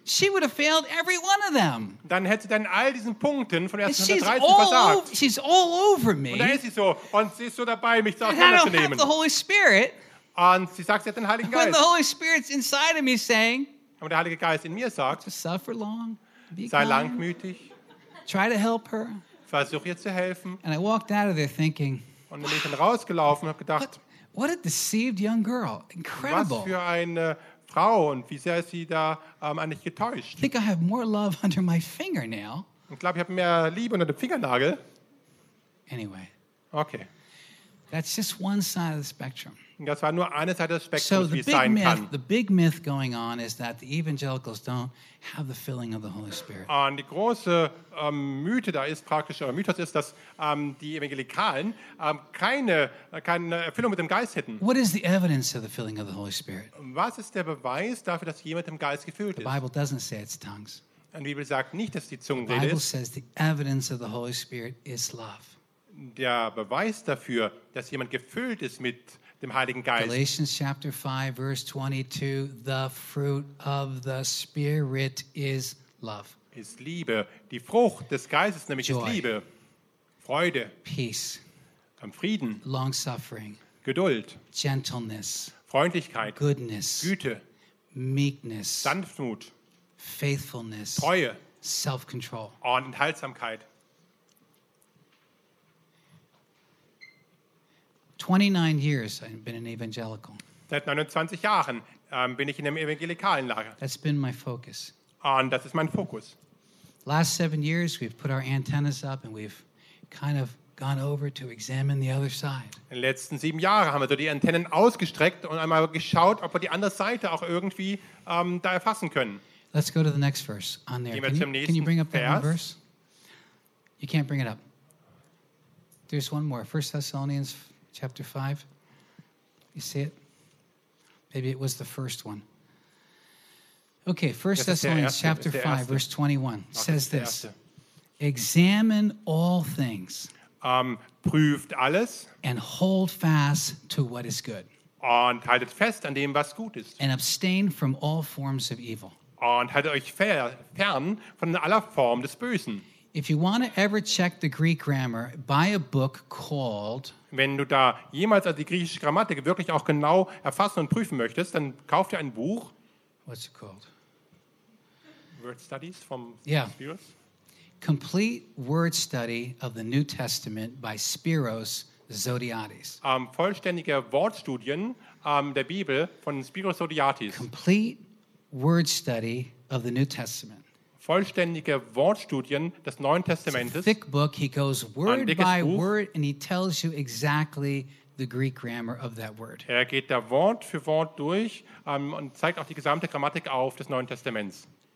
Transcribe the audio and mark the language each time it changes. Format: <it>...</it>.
<en>she would have failed every one of them.</en> <de>Dann hätte sie dann all diesen Punkten von 1. Korinther 13 versagt.</de> <en>She's all over me.</en> <de>Und da ist sie so, und sie ist so dabei, mich zu auseinanderzunehmen.</de> <en>The Holy Spirit,</en> <de>und sie sagt, sie hat den Heiligen Geist.</de> <en>When the Holy Spirit's inside of me saying,</en> <de>aber der Heilige Geist in mir sagt,</de> <en>suffer long, be</en> <de>sei langmütig,</de> <en>try to help her.</en> <de>Versuch ihr zu helfen.</de> <en>And I walked out of there thinking,</en> <de>und dann bin ich dann rausgelaufen und habe gedacht,</de> <en>what a deceived young girl. Incredible.</en> <de>Was für eine Frau und wie sehr sie da eigentlich getäuscht.</de> <en>I think I have more love under my fingernail.</en> <de>Ich glaube, ich habe mehr Liebe unter dem Fingernagel.</de> <en>Anyway.</en> <de>Okay.</de> <en>That's just one side of the spectrum.</en> <de>Das war nur eine Seite des Spektrums, wie es sein kann.</de> <en>The big myth going on is that the evangelicals don't have the filling of the Holy Spirit.</en> <de>Und die große Mythe da ist praktisch, oder Mythos ist, dass die Evangelikalen keine Erfüllung mit dem Geist hätten.</de> <en>What is the evidence of the filling of the Holy Spirit?</en> <de>Was ist der Beweis dafür, dass jemand dem Geist gefüllt ist?</de> <en>The Bible doesn't say it's tongues.</en> <de>Und die Bibel sagt nicht, dass die Zungenrede ist.</de> <en>The Bible says the evidence of the Holy Spirit is love.</en> <de>Der Beweis dafür, dass jemand gefüllt ist mit dem Heiligen Geist.</de> <en>Galatians chapter 5 verse 22, the fruit of the Spirit is love.</en> <de>Ist Liebe. Die Frucht des Geistes nämlich</de> <en>Joy.</en> <de>Ist Liebe. Freude.</de> <en>Peace.</en> <de>Am Frieden.</de> <en>Long suffering.</en> <de>Geduld.</de> <en>Gentleness.</en> <de>Freundlichkeit.</de> <en>Goodness.</en> <de>Güte.</de> <en>Meekness.</en> <de>Sanftmut.</de> <en>Faithfulness.</en> <de>Treue.</de> <en>Self-control.</en> <de>Und Enthaltsamkeit.</de> <en>29 years I've been an evangelical.</en> <de>Seit 29 Jahren bin ich in einem evangelikalen Lager.</de> <en>That's been my focus.</en> <de>Und das ist mein Fokus.</de> <en>Last 7 years we've put our antennas up and we've kind of gone over to examine the other side.</en> <de>In den letzten 7 Jahren haben wir so die Antennen ausgestreckt und einmal geschaut, ob wir die andere Seite auch irgendwie da erfassen können.</de> <en>Let's go to the next verse on there. Can you bring up that verse? You can't bring it up. There's one more. 1 Thessalonians Chapter 5. You see it? Maybe it was the first one. Okay, 1 Thessalonians chapter 5, verse 21 says this. Examine all things.</en> <de>Prüft alles.</de> <en>And hold fast to what is good.</en> <de>Und haltet fest an dem, was gut ist.</de> <en>And abstain from all forms of evil.</en> <de>Und haltet euch fern von aller Form des Bösen.</de> <en>If you want to ever check the Greek grammar, buy a book called.</en> <de>Wenn du da jemals also die griechische Grammatik wirklich auch genau erfassen und prüfen möchtest, dann kauf dir ein Buch.</de> <en>What's it called? Word Studies from Spiros. Complete Word Study of the New Testament by Spiros Zodiatis.</en> <de>Vollständige Wortstudien der Bibel von Spiros Zodiatis.</de> <en>Complete Word Study of the New Testament.</en> <de>Vollständige Wortstudien des Neuen Testamentes.</de> <en>Thick book, he goes word by word and he tells you exactly the Greek grammar of that word.</en> <de>Er geht da Wort für Wort durch und zeigt auch die gesamte Grammatik auf des Neuen Testaments.</de>